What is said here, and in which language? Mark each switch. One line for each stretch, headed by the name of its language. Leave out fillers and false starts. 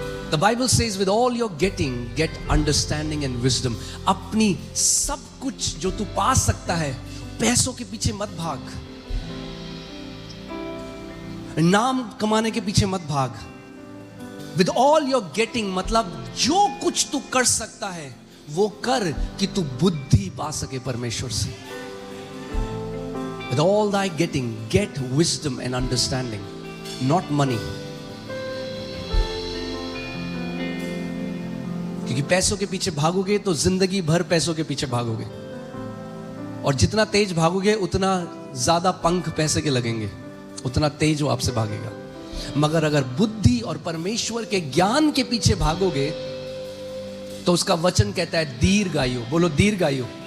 English: The Bible says with all your getting, get understanding and wisdom.
Hindi: अपनी सब कुछ जो तू पा सकता है, पैसों के पीछे मत भाग, नाम कमाने के पीछे मत भाग।
English: With all your getting
Hindi: मतलब जो कुछ तू कर सकता है वो कर कि तू बुद्धि पा सके परमेश्वर से।
English: With all thy getting, get wisdom and understanding, not money.
Hindi: क्योंकि पैसों के पीछे भागोगे तो जिंदगी भर पैसों के पीछे भागोगे, और जितना तेज भागोगे उतना ज्यादा पंख पैसे के लगेंगे, उतना तेज वो आपसे भागेगा। मगर अगर बुद्धि और परमेश्वर के ज्ञान के पीछे भागोगे तो उसका वचन कहता है दीर्घायु। बोलो दीर्घायु।